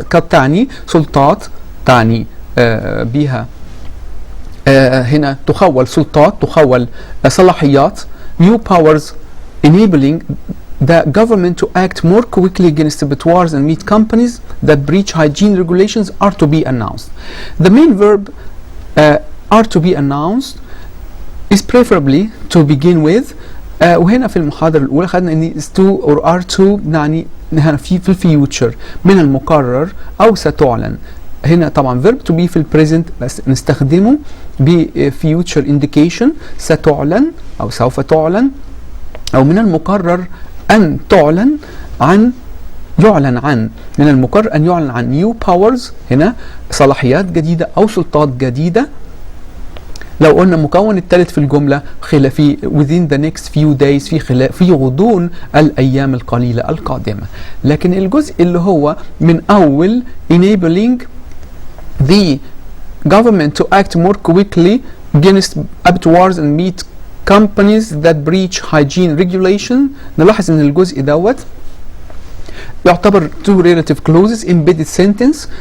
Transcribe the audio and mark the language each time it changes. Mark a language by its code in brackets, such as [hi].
[ar] تعني سلطات، تعني بها هنا تخول سلطات، تخول صلاحيات. [en] New powers enabling the government to act more quickly against abattoirs and meat companies that breach hygiene regulations are to be announced. The main verb are to be announced is preferably to begin with. [ar] وهنا في المحاضرة الأولى خدنا إن [en] is to or are to [ar] يعني هنا في الفيوتشر من المقرر أو ستعلن. هنا طبعا [en] verb to be [ar] في البريزنت بس نستخدمه ب [en] future indication. [ar] ستعلن أو سوف تعلن، أو من المقرر أن تعلن عن يعلن عن، من المقرر أن يعلن عن [en] new powers، [ar] هنا صلاحيات جديدة أو سلطات جديدة. لو قلنا مكون الثالث في الجملة في [en] within the next few days، [ar] في غضون الأيام القليلة القادمة. لكن الجزء اللي هو من أول [en] enabling the government to act more quickly against abattoirs and meat companies that breach hygiene regulation، [ar] نلاحظ ان الجزء دوت يعتبر [en] two relative clauses embedded sentence.